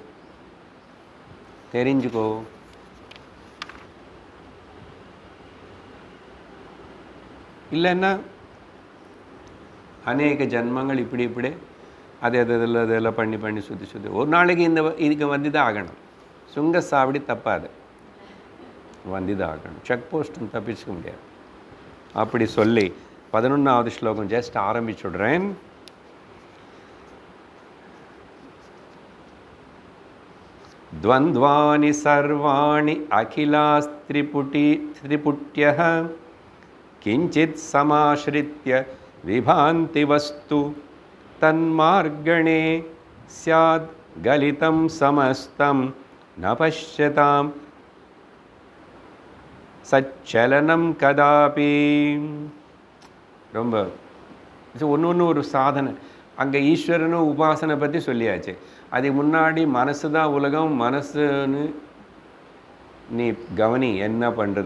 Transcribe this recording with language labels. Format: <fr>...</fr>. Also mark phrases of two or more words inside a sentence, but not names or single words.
<ta>இல்லைன்னா அநேக ஜன்மங்கள் இப்படி அதெல்லாம் பண்ணி சுற்றி ஒரு நாளைக்கு இதுக்கு வந்து தான் ஆகணும். சுங்க சாவடி தப்பாது, வந்து தான் ஆகணும். செக் போஸ்ட்டும் தப்பிச்சுக்க முடியாது. அப்படி சொல்லி 11வது ஸ்லோகம் ஜஸ்ட் ஆரம்பிச்சுடுறேன்.</ta> <sa>द्वन्द्वानि सर्वाणि अखिलास्त्रिपुट्यः किञ्चित् समाश्रित्य विभान्ति वस्तु तन्मार्गणे स्याद् गलितं समस्तं न पश्यतां सच्चलनं कदापि.</sa> <ta>ரொம்ப ஒன்று ஒரு சாதனை. அங்கே ஈஸ்வரனும் உபாசனை பற்றி சொல்லியாச்சு. அதுக்கு முன்னாடி மனசு தான் உலகம், மனசுன்னு நீ கவனி என்ன பண்ணுறது.</ta>